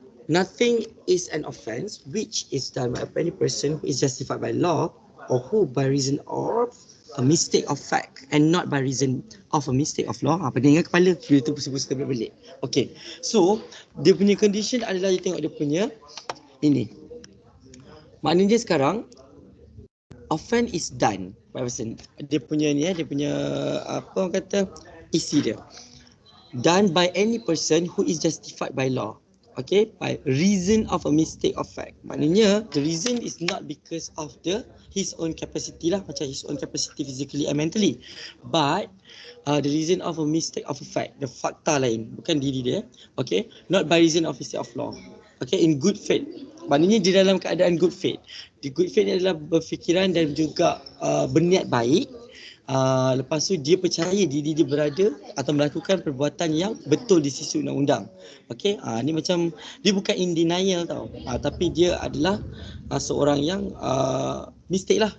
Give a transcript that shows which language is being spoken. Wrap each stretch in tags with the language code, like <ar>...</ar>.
<en>Nothing is an offence which is done by any person who is justified by law or who by reason of a mistake of fact and not by reason of a mistake of law.</en> <ms>Pening kepala dia tu pusing-pusing terbelit. Okay, so dia punya condition adalah dia tengok dia punya ini. Maknanya sekarang</ms> <en>offence is done by person.</en> <ms>Dia punya ni dia punya apa orang kata isi dia.</ms> <en>Done by any person who is justified by law. Okay, by reason of a mistake of fact.</en> <ms>Maknanya</ms> <en>the reason is not because of his own capacity</en> <ms>lah, macam</ms> <en>his own capacity physically and mentally, but the reason of a mistake of a fact, the</en> <ms>fakta lain, bukan diri dia.</ms> <en>Okay, not by reason of mistake of law. Okay, in good faith.</en> <ms>Maknanya di dalam keadaan</ms> <en>good faith.</en> <ms>Di good faith ni adalah berfikiran dan juga berniat baik. Lepas tu dia percaya diri dia berada atau melakukan perbuatan yang betul di sisi undang-undang. Okey, ni macam dia bukan</ms> <en>in denial</en> <ms>tau. Tapi dia adalah seorang yang mistake lah.</ms>